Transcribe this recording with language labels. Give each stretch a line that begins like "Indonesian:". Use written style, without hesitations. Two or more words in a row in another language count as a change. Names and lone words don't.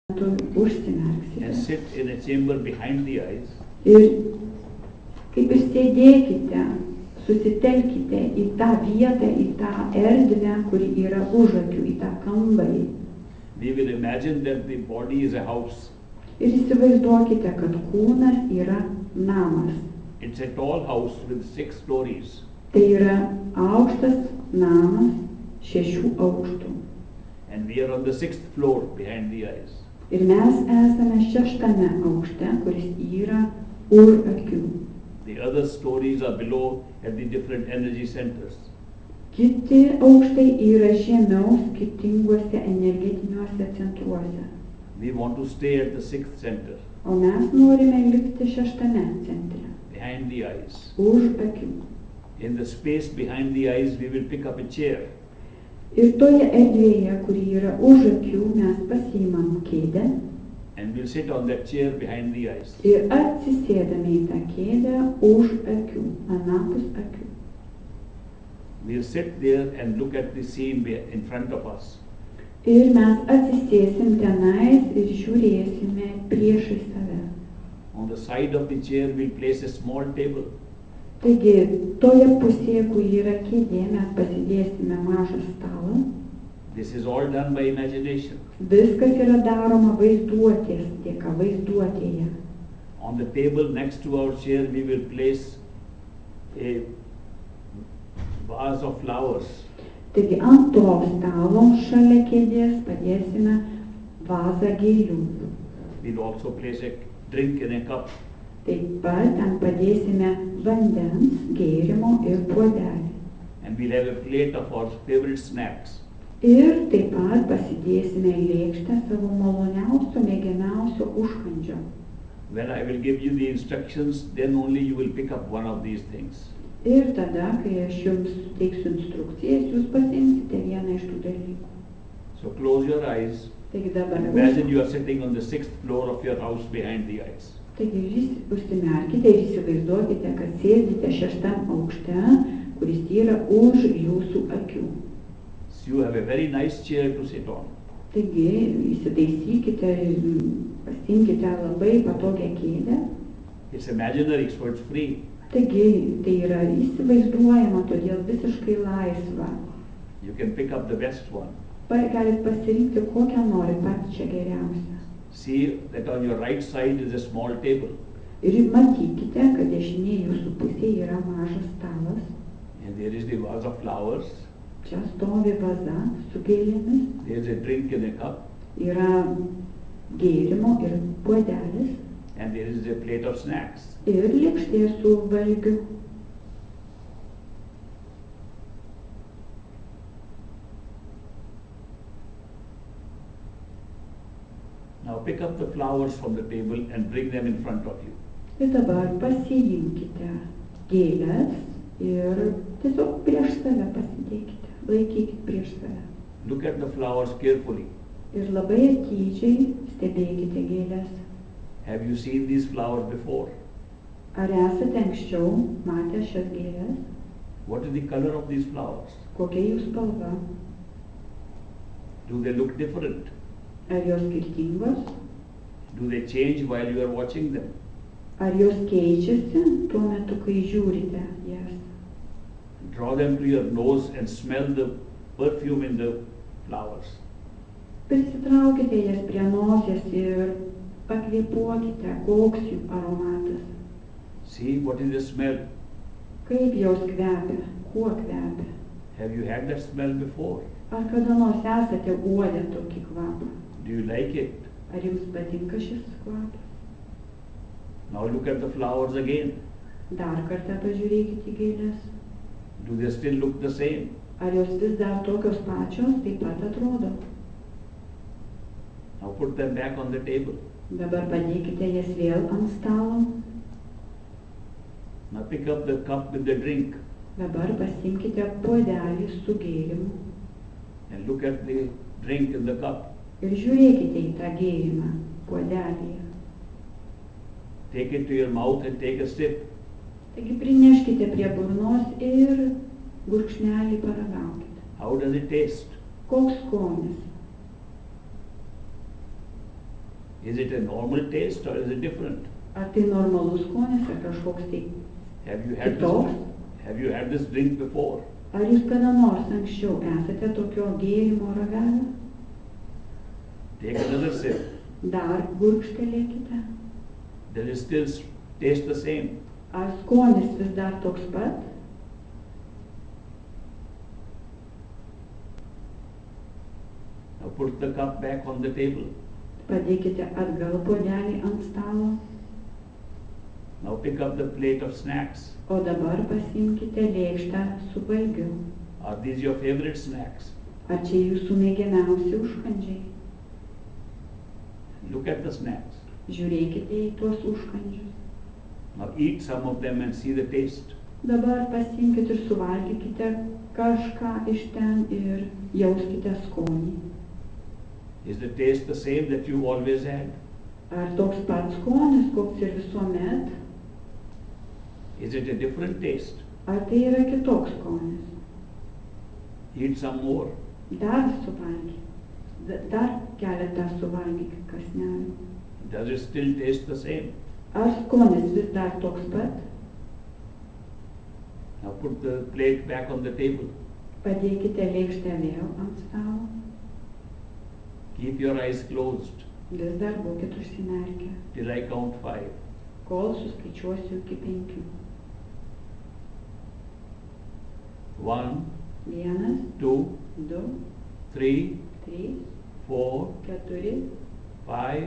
English: and sit in a chamber behind the eyes.
Lithuanian: Ir kaip ir sėdėkite, susitelkite į tą vietą, į tą erdvę, kuri yra už akių, į tą kambarį.
English: We will imagine that the body is a house.
Lithuanian: Ir įsivaizduokite, kad kūnas yra namas.
English: It's a tall house with 6 stories.
Lithuanian: Tai yra aukštas namas 6 aukštų.
English: And we are on the 6th floor behind the eyes.
Lithuanian: Ir mes esame 6. aukšte, kuris yra už akių.
English: The other stories are below at the different energy centers.
Lithuanian: Kiti aukštai yra žemiau skirtinguose energetiniuose centruose.
English: We want to stay at the 6th center,
Lithuanian: O mes norime likti 6. centre,
English: behind the eyes.
Lithuanian: už akių.
English: In the space behind the eyes, we will pick up a chair.
Lithuanian: Ir toje erdvėje, kuri yra už akių, mes pasiimam kėdę
English: And we'll sit on that chair behind the eyes.
Lithuanian: ir atsisėdame į tą kėdę už akių, anapus akių.
English: We'll sit there and look at the scene in front of us.
Lithuanian: Ir mes atsisėsim tenais ir žiūrėsime priešai save.
English: On the side of the chair, we'll place a small table.
Lithuanian: Taigi, toje pusėje, kur yra kėdė, mes pasidėsime mažą stalą.
English: This is all done by imagination.
Lithuanian: Viskas yra daroma vaizduotės dėka, vaizduotėje.
English: On the table next to our chair, we will place a vase of flowers.
Lithuanian: Taigi, ant to stalo šalia kėdės padėsime vazą gėlių.
English: We'll also place a drink in a cup.
Lithuanian: Taip pat ten padėsime vandens, gėrimo ir puodelį.
English: And we'll have a plate of our favorite snacks.
Lithuanian: Ir taip pat pasidėsime į lėkštę savo maloniausio, mėgiamiausio užkandžio.
English: When I will give you the instructions, then only you will pick up one of these things.
Lithuanian: Ir tada, kai aš jums teiksiu instrukcijas, jūs pasiimsite vieną iš tų dalykų.
English: So close your eyes.
Lithuanian: Taigi dabar
English: Imagine you are sitting on the 6th floor of your house behind the eyes.
Lithuanian: Taigi jūs užsimerkite ir įsivaizduokite, kad sėdite 6. aukšte, kuris yra už jūsų akių.
English: So you have a very nice chair to sit on.
Lithuanian: Taigi įsitaisykite, pasiimkite labai patogią kėdę.
English: It's imaginary, so it's free.
Lithuanian: Taigi tai yra įsivaizduojama, todėl visiškai laisva.
English: You can pick up the best one.
Lithuanian: Galit pasirinkti kokią nori pačią geriausią.
English: See that on your right side is a small table.
Lithuanian: Ir matykite, kad dešinėje jūsų pusėje yra mažas stalas.
English: And there is the vase of flowers.
Lithuanian: Čia stovi vaza su gėlėmis.
English: There is a drink in a cup.
Lithuanian: Yra gėrimo ir puodelis.
English: And there is a plate of snacks.
Lithuanian: Ir lėkštė su valgiu.
English: Now pick up the flowers from the table and bring them in front of you.
Lithuanian: Ir dabar pasiimkite gėlės ir tiesiog prieš save pasidėkite. Laikykite prieš save.
English: Look at the flowers carefully.
Lithuanian: Ir labai atidžiai stebėkite gėlės.
English: Have you seen these flowers before?
Lithuanian: Ar esate anksčiau matę šias gėlės?
English: What is the color of these flowers?
Lithuanian: Kokia jų spalva?
English: Do they look different?
Lithuanian: Ar jos skirtingos?
English: Do they change while you are watching them?
Lithuanian: Ar jos keičiasi tuo metu, kai žiūrite jas?
English: Draw them to your nose and smell the perfume in the flowers.
Lithuanian: Prisitraukite jas prie nosies ir pakvėpuokite, koks jų aromatas.
English: See what is the smell.
Lithuanian: Kaip jos kvepia, kuo kvepia.
English: Have you had that smell before?
Lithuanian: Ar kada nors esate uodę tokį kvapą?
English: Do you like it?
Lithuanian: Ar jums patinka šis kvapas?
English: Now look at the flowers again.
Lithuanian: Dar kartą pažiūrėkite į gėlės.
English: Do they still look the same?
Lithuanian: Ar jos vis dar tokios pačios, taip pat atrodo?
English: Now put them back on the table.
Lithuanian: Dabar padėkite jas vėl ant stalo.
English: Now pick up the cup with the drink
Lithuanian: Dabar pasiimkite puodelį su gėrimu
English: and look at the drink in the cup.
Lithuanian: ir žiūrėkite į tą gėrimą puodelyje.
English: Take it to your mouth and take a sip.
Lithuanian: Taigi prineškite prie burnos ir gurkšnelį paragaukite.
English: How does it taste?
Lithuanian: Koks skonis?
English: Is it a normal taste or is it different?
Lithuanian: Ar tai normalus skonis, ar kažkoks tai
English: Have you had
Lithuanian: kitoks?
English: this? Have you had this drink before?
Lithuanian: Ar jūs kada nors anksčiau esate tokio gėrimo ragavę?
English: Take another sip.
Lithuanian: Dar gurkštelėkite.
English: Does it still taste the same?
Lithuanian: Ar skonis vis dar toks pat?
English: Now put the cup back on the table.
Lithuanian: Padėkite atgal puodelį ant stalo.
English: Now pick up the plate of snacks.
Lithuanian: O dabar pasiimkite lėkštę su valgiu.
English: Are these your favorite snacks?
Lithuanian: Ar čia jūsų mėgiamiausi užkandžiai?
English: Look at the snacks.
Lithuanian: Žiūrėkite į tuos užkandžius.
English: Now eat some of them and see the taste.
Lithuanian: Dabar pasiimkite ir suvalgykite kažką iš ten ir jauskite skonį.
English: Is the taste the same that you always had?
Lithuanian: Ar toks pats skonis, koks ir visuomet?
English: Is it a different taste?
Lithuanian: Ar tai yra kitoks skonis?
English: Eat some more.
Lithuanian: Dar suvalgykite. Dar keletą suvalgykite kąsnelių.
English: Does it still taste the same?
Lithuanian: Ar skonis vis dar toks pat?
English: Now put the plate back on the table.
Lithuanian: Padėkite lėkštę vėl ant stalo.
English: Keep your eyes closed
Lithuanian: Vis dar būkite užsimerkę,
English: till I count 5.
Lithuanian: kol suskaičiuosiu iki 5.
English: 1,
Lithuanian: 1,
English: 2,
Lithuanian: 2,
English: 3,
Lithuanian: 3,
English: 4,
Lithuanian: 4,
English: 5.